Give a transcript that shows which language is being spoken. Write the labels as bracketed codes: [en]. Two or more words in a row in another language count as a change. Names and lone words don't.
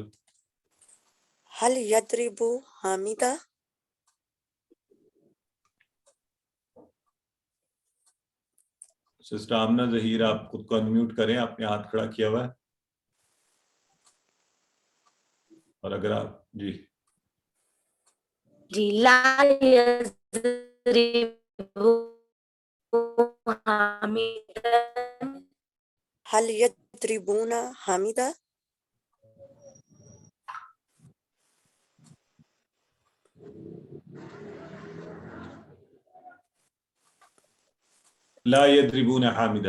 [ar] هل يضرب حامدا, [hi] सिस्टर आमना जहीर, आप खुद को अनम्यूट करें, आपने हाथ खड़ा किया हुआ है। और अगर आप जी [ar] لا يضرب حامدا, هل يضربون حامدا, لا يضربون حامدا.